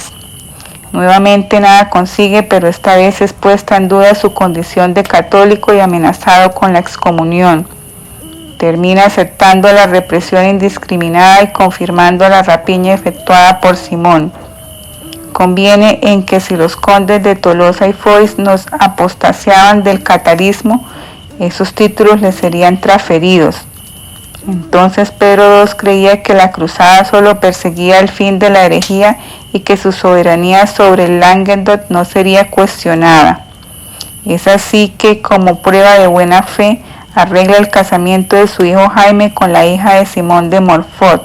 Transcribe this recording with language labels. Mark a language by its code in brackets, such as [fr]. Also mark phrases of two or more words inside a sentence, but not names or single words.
[es] Nuevamente nada consigue, pero esta vez es puesta en duda su condición de católico y amenazado con la excomunión. Termina aceptando la represión indiscriminada y confirmando la rapiña efectuada por Simón. Conviene en que si los condes de Tolosa y Foix nos apostasiaban del catarismo, esos títulos les serían transferidos. Entonces Pedro II creía que la cruzada solo perseguía el fin de la herejía y que su soberanía sobre el Languedoc no sería cuestionada. Es así que, como prueba de buena fe, arregla el casamiento de su hijo Jaime con la hija de Simón de Montfort.